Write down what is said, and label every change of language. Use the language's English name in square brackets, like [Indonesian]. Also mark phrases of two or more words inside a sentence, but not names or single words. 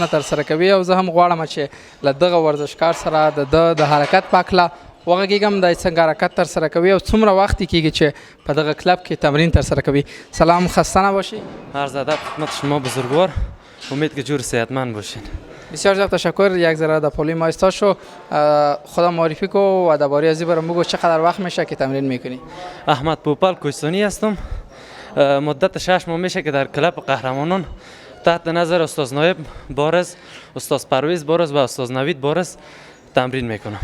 [Pashto] ترسره کوي او زه هم غواړم چې له دغه ورزشکار سره د حرکت په هکله وغږیږم، دی څنګه حرکت ترسره کوي او څومره وخت کیږي چې په دغه کلب کې تمرین ترسره کوي. [Persian] سلام، خسته نباشی. عرض ادب خدمت شما بزرگوار، امید که جور صحتمند باشین. بسیار زیاد تشکر. یک ذره در پولی ما ایستا شو، خدا معرفی کو و درباره ازی برام بگو چقدر وقت میشه که تمرین میکنی؟ احمد پوپل کوهستانی هستم. مدت 6 ماه میشه که در کلب قهرمانان تحت نظر استاد نایب بارز، استاد پرویز بارز و استاد نوید بارز تمرین میکنم.